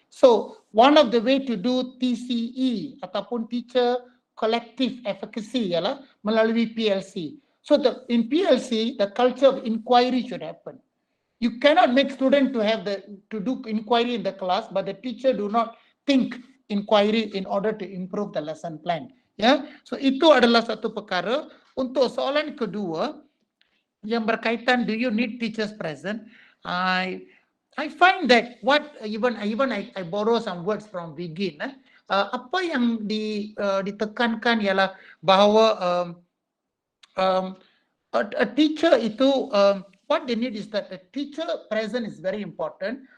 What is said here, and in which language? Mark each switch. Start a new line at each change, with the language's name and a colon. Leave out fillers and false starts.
English: So one of the way to do TCE ataupun teacher collective efficacy
Malay: ialah melalui
English: PLC. So in PLC, the culture of inquiry should happen. You cannot make student to do inquiry in the class, but the teacher do not think inquiry in order to improve the lesson plan.
Malay: Ya, so itu adalah satu perkara. Untuk soalan kedua yang berkaitan,
English: do you need teachers present? I find that what even I borrow some words from Begin.
Malay: Apa yang ditekankan ialah bahawa
English: a teacher itu what they need is that a teacher present is very important.